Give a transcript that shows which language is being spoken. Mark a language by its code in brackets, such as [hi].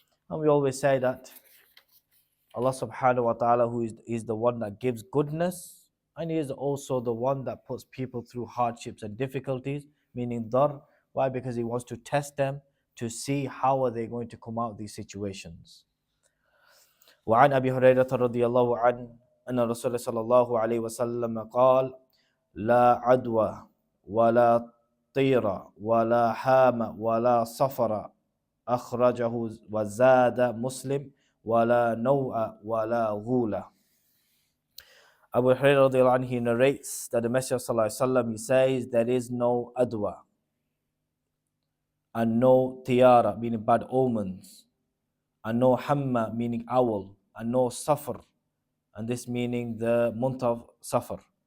[en] And we always say that Allah subhanahu wa ta'ala, who is the one that gives goodness, and He is also the one that puts people through hardships and difficulties, meaning dar. Why? Because He wants to test them to see how are they going to come out of these situations. [ar] وعن أبي هريرة رضي الله عنه أن الرسول صلى الله عليه وسلم قال لا عدوى ولا طير ولا حام ولا صفر أخرجه وزاد مسلم ولا نوء ولا غولة. [en] Abu Hurairah radiallahu anhu, he narrates that the Messenger sallallahu alaihi wasallam, he says there is no adwa and no tiara, meaning bad omens, and no hamma, meaning owl, and no safar, and this meaning the month of Safar.